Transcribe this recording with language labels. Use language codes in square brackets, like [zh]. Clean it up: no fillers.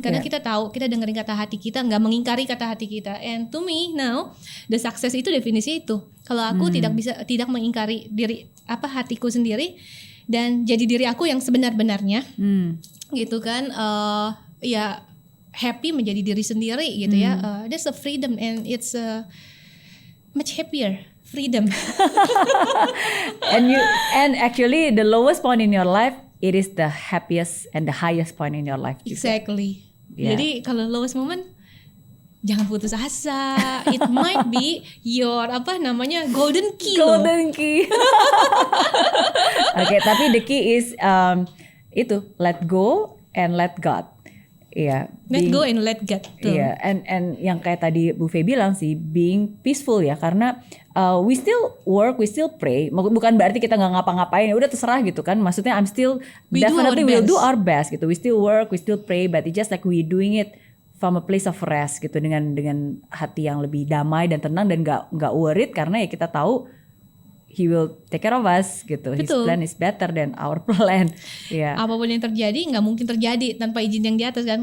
[id] Karena kita tahu, kita dengerin kata hati kita, nggak mengingkari kata hati kita. [en] And to me now, the success [id] itu definisi itu. Kalau aku tidak mengingkari diri hatiku sendiri dan jadi diri aku yang sebenar-benarnya, gitu kan? Ya happy menjadi diri sendiri gitu ya. [en] There's a freedom and it's much happier. Freedom. And actually the lowest point in your life it is the happiest and the highest point in your life juga. Exactly. Yeah. [id] Jadi kalau lowest moment jangan putus asa. [en] It might be your golden key. Golden key. [id] Oke, tapi [en] the key is itu let go and let God. [id] Iya. [en] Let go and let God. Iya. And [id] yang kayak tadi [en] Bu Fe [id] bilang sih, [en] being peaceful ya, [id] karena [en] we still work, we still pray. [id] Bukan berarti kita nggak ngapa-ngapain, ya udah terserah gitu kan. Maksudnya [en] we'll do our best gitu. We still work, we still pray, but it's just like we doing it from a place of rest gitu, [id] dengan hati yang lebih damai dan tenang dan nggak [en] worried, [id] karena ya kita tahu [en] He will take care of us gitu. [id] Betul. [en] His plan is better than our plan. Yeah. [id] Apapun yang terjadi nggak mungkin terjadi tanpa izin yang di atas kan.